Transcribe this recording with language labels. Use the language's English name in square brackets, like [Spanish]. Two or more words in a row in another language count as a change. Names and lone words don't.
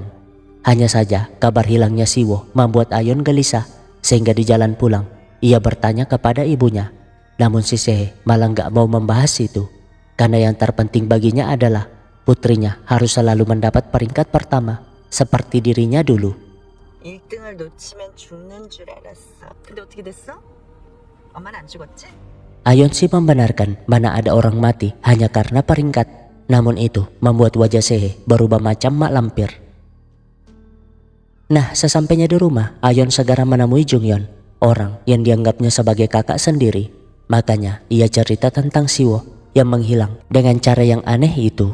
[Indonesian] Hanya saja kabar hilangnya Siwo membuat Ayon gelisah sehingga di jalan pulang ia bertanya kepada ibunya. Namun si Sehe malah gak mau membahas itu karena yang terpenting baginya adalah putrinya harus selalu mendapat peringkat pertama seperti dirinya dulu. [Korean] 1등을 놓치면 죽는 줄 알았어. 근데 어떻게 됐어? 엄마는 안 죽었지? [Indonesian] Ayon sih membenarkan mana ada orang mati hanya karena peringkat. Namun itu membuat wajah Sehe berubah macam mak lampir. Nah, sesampainya di rumah, Ayon segera menemui Jungyeon, orang yang dianggapnya sebagai kakak sendiri. Makanya ia cerita tentang Siwo yang menghilang dengan cara yang aneh itu.